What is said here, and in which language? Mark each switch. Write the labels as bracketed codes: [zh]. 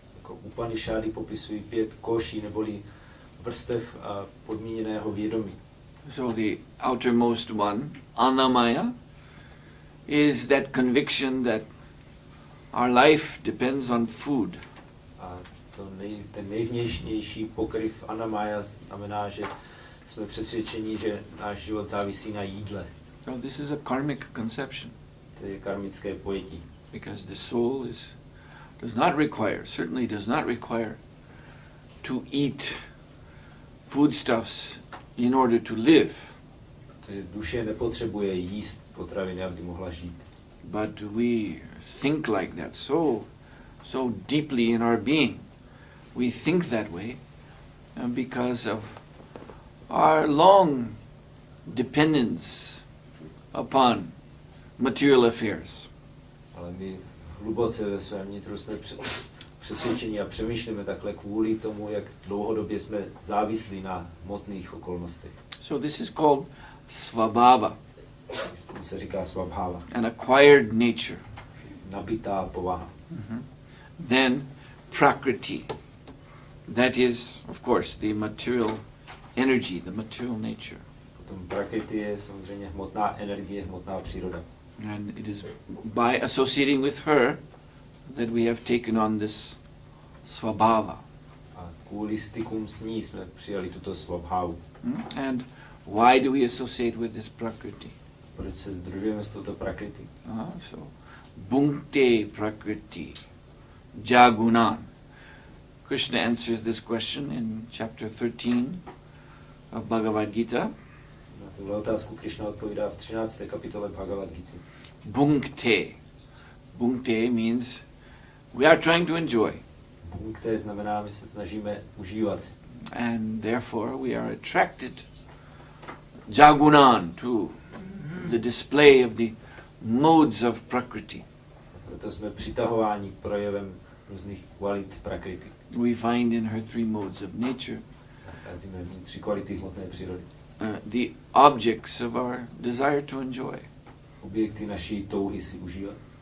[cs] Jako Upanishády popisují 5 koší neboli vrstev podmíněného vědomí. [en] So the outermost one, annamaya, is that conviction that our life depends on food. [cs] A ten nejvnější pokryv annamaya znamená, že jsme přesvědčeni, že náš život závisí na jídle. [en] So this is a karmic conception. [cs] To je karmické pojetí. [en] Because the soul certainly does not require to eat foodstuffs in order to live. [cs] Duše nepotřebuje jíst potraviny, aby mohla žít. [en] But we think like that so deeply in our being. We think that way because of our long dependence upon material affairs. [cs] Ale my hluboce ve svém nitru jsme přesvědčení a přemýšlíme takhle kvůli tomu, jak dlouhodobě jsme závislí na hmotných okolnostech. [en] So this is called svabhava. [cs] Tomu se říká svabhava. [en] An acquired nature. [cs] Nabitá povaha. [en] Then prakriti. That is, of course, the material energy, the material nature. [cs] Potom prakriti je samozřejmě hmotná energie, hmotná příroda. [en] And it is by associating with her that we have taken on this svabhava. [cs] A kvůli stykům s ní jsme přijali tuto svabhavu. [en] And why do we associate with this prakriti? [cs] Proč se sdružujeme s touto prakriti? [sa] So, bhunkte prakriti jagunan. [en] Krishna answers this question in chapter 13 of Bhagavad Gita. [cs] Na tuhle otázku Krishna odpovídá v 13. kapitole Bhagavad Gita. [sa] Bhunkte. [en] Bhunkte means we are trying to enjoy. [cs] Bhunkte znamená, my se snažíme užívat. [en] And therefore we are attracted jagunan to the display of the modes of prakriti. [cs] Proto jsme přitahováni projevem různých kvalit prakriti. [en] We find in her 3 modes of nature [cs] Nacházíme v ní 3 kvality hmotné přírody. [en] the objects of our desire to enjoy. [cs] Objekty naší touhy si užívat.